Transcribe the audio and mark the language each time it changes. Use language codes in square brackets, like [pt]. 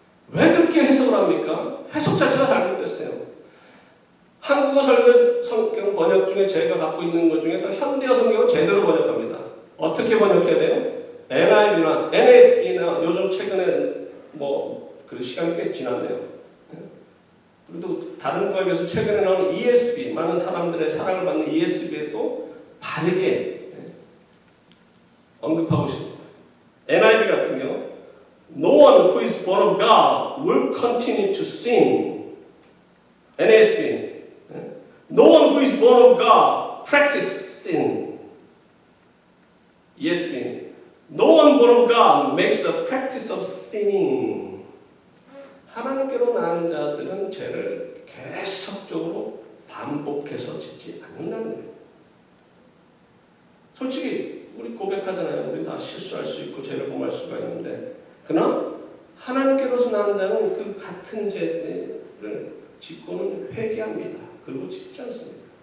[ko] 왜 그렇게 해석을 합니까? 해석 자체가 잘못됐어요. 한국어 설교 성경 번역 중에 제가 갖고 있는 것 중에 더 현대어 성경을 제대로 번역합니다. 어떻게 번역해야 돼요? NIV나 NASB나 요즘 최근 그래도 시간이 꽤 지났네요. 그래도 다른 거에 비해서 최근에 나온 ESV, 많은 사람들의 사랑을 받는 ESV에 또 바르게 언급하고 있습니다. [en] NIV [ko] 같은 경우 [en] No one who is born of God will continue to sin. NASB No one who is born of God practice sin. ESV No one born of God makes a practice of sinning. [ko] 하나님께로 낳은 자들은 죄를 계속적으로 반복해서 짓지 않는다는 거예요. 솔직히 우리 고백하잖아요. 우리 다 실수할 수 있고 죄를 범할 수가 있는데 그러나 하나님께로서 낳은 자는 그 같은 죄를 짓고는 회개합니다. 그리고 짓지 않습니다.